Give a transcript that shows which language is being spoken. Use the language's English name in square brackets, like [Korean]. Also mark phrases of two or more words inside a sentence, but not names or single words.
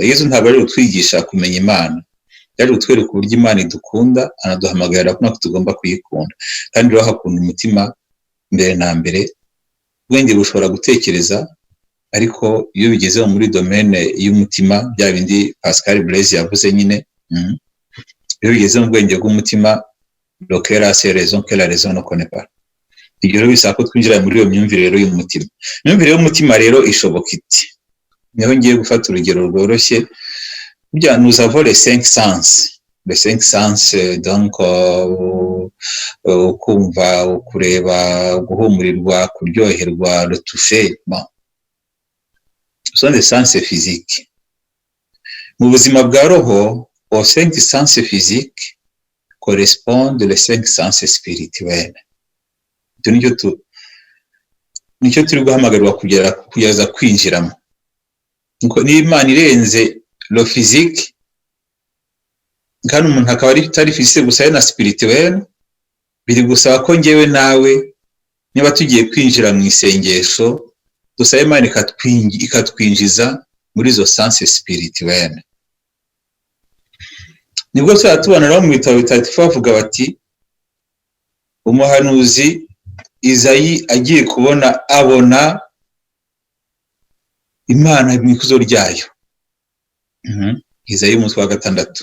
[Kinyarwanda] Yesu ntabwo ari utwigisha kumenya Imana, yaje kutwereka uburyo Imana idukunda, anaduhamagarira ko tugomba kuyikunda. Kandi rero hakunda umutima mbere na mbere. Ubwenge bushobora gutekereza, ariko iyo bigeze muri domaine y'umutima, bya bindi Pascal Blaise yavuze nyine, iyo bigeze mu bwenge bw'umutima, [French] le cœur a ses raisons que la raison ne connaît pas. [Kinyarwanda] Ibyo rero bisaba ko twinjira muri iyo myumvire rero y'umutima. Imyumvire y'umutima rero ishoboka iti. Niho ngiye gufata urugero rworoshye. [French] Burya nous avons les 5 sens. Les 5 sens, donc [Kinyarwanda] kumva, kureba, guhumurirwa, kuryoherwa, [French] le toucher. Bon. Ce sont des sens physiques. [Kinyarwanda] Mu buzima bwa roho, [French] aux 5 sens physiques correspondent les 5 sens spirituels. [Kinyarwanda] Nicyo turi guhamagarwa kugeza kwinjiramo. Ni Imana irenze lo physique, kandi umuntu akaba ari physique gusa na spirituel. Biri gusaba ko ngewe nawe niba tugiye kwinjira mu isengesho, dusaba Imana ikatwinjiza muri zo [French] sens spirituel. [Kinyarwanda] Nibwo tubona rero mu bitabo bitagatifu bavuga bati, umuhanuzi Izayi agiye abona Imana mu ikuzo ryayo. Izayi umutwe wa 6.